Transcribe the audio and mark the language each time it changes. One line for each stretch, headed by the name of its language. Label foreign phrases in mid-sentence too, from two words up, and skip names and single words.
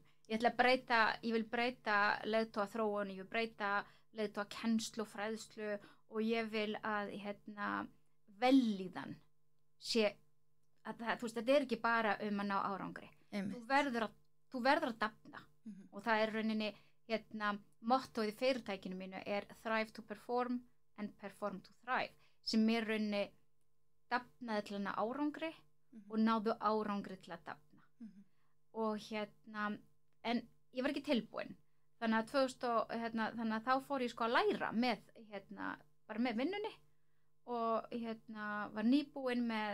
Icelandic: Ég vil breyta leiðtoga þróun, ég vil breyta leiðtoga kennslu og fræðslu og ég vil að vellíðan sé að þetta ekki bara að ná árangri. Þú verður að dafna og það rauninni mottóið í fyrirtækinu mínu
English: thrive to perform and perform to thrive
Icelandic: sem rauninni dafnaði til að ná árangri og náðu árangri til að dafna og en ég var ekki tilbúin þannig að þá fór ég að læra með bara með vinnunni og var nýbúin